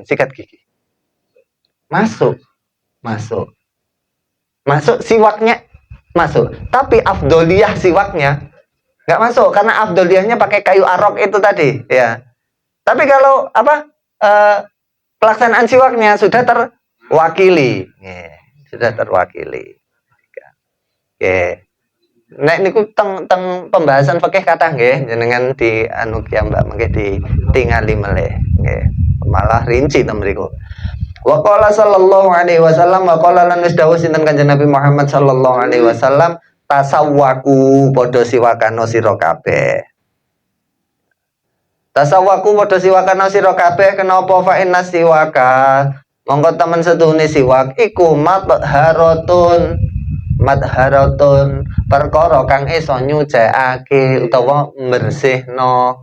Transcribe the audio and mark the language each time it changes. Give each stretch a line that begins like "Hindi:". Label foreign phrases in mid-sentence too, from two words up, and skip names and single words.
Indonesian: Sikat gigi. Masuk siwaknya masuk. Tapi afdoliyah siwaknya nggak masuk karena afdoliyahnya pakai kayu arok itu tadi ya. Tapi kalau pelaksanaan siwaknya sudah terwakili. Sudah terwakili.
Javanese: Nek niku teng pembahasan fikih kathah nggih jenengan di anu ki Mbak mengke ditingali meleh nggih. Malah rinci to mriku.
Arabic: وقال صلى الله عليه وسلم وقال
Javanese: lan wis dawuh sinten Kanjeng Nabi Muhammad
Arabic: صلى الله عليه وسلم تسوكوا
Javanese: padha siwakano sira kabeh. Tasawwaku padha siwakana sira kabeh kenapa
Arabic: فإن السواك
Javanese: mongko temen setuhune siwak iku madharatun perkara kang iso nyucekake utawa bersihno.